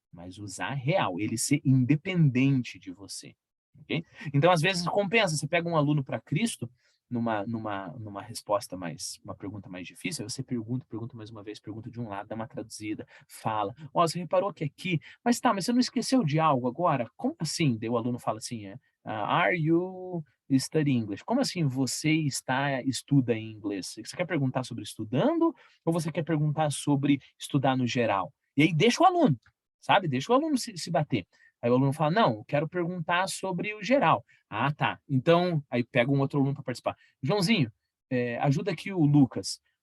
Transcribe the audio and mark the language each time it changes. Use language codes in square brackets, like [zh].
[pt] Mas usar real, ele ser independente de você. Okay? Então, às vezes, compensa. Você pega um aluno para Cristo, numa resposta mais, uma pergunta mais difícil, aí você pergunta mais uma vez, pergunta de um lado, dá uma traduzida, fala, ó, você reparou que aqui, mas tá, mas você não esqueceu de algo agora? Como assim? Daí o aluno fala assim, [en] are you studying English? [pt] Como assim você estuda em inglês? Você quer perguntar sobre estudando ou você quer perguntar sobre estudar no geral? E aí deixa o aluno, sabe? Deixa o aluno se bater. Aí o aluno fala, não, eu quero perguntar sobre o geral. Ah, tá. Então, aí pega um outro aluno para participar. Joãozinho, ajuda aqui o Lucas.